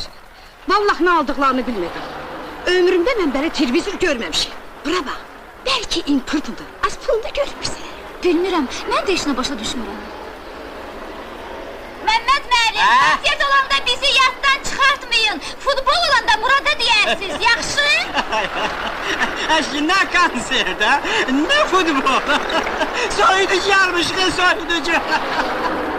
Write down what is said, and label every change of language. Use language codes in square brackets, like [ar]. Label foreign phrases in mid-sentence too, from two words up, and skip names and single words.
[az] Vallahi nə aldıqlarını bilmirəm. Ömrümdə mən belə televizor görməmişim. Bura bax, bəlkə impırtıdır. Az pulunu görmürsən. Bilmirəm, mən də işinə başa düşmürəm. Məmməd müəllim, Hə? konsert olanda bizi yaddan çıxartmayın. Futbol olanda Murada deyərsiniz, yaxşı? Eşi ne konser ha? Ne futbol? Soyuducu almış kız soyuducu.